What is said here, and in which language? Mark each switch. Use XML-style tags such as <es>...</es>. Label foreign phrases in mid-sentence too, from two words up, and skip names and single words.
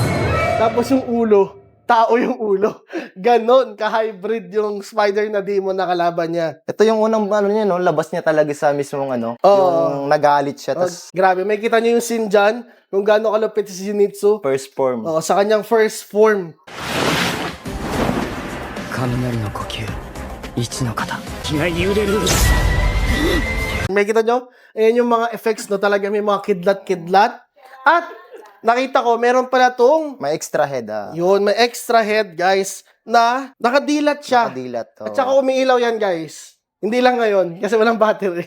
<tl>Tapos yung ulo, tao yung ulo. Ganon, ka-hybrid yung spider na demon na kalaban niya. Ito yung unang ano niya, no? Labas niya talaga sa mismong ano. Oo. Yung nagalit siya. Tas Grabe, may kita niyo yung scene dyan, kung gaano kalupit si Zenitsu.</tl> <en>first form.</en> <tl>Sa kanyang</tl> <en>first form.</en> <ja>雷の呼吸一の型気が揺れる</ja> <tl>May kita nyo? Ayan yung mga effects, no? Talaga may mga kidlat-kidlat. At nakita ko, meron pala tong, May</tl> <en>extra head,</en> <tl>yun, may</tl> <en>extra head,</en> <tl>guys, na nakadilat siya. Nakadilat, At saka umiilaw yan, guys. Hindi lang ngayon, kasi walang battery.</tl>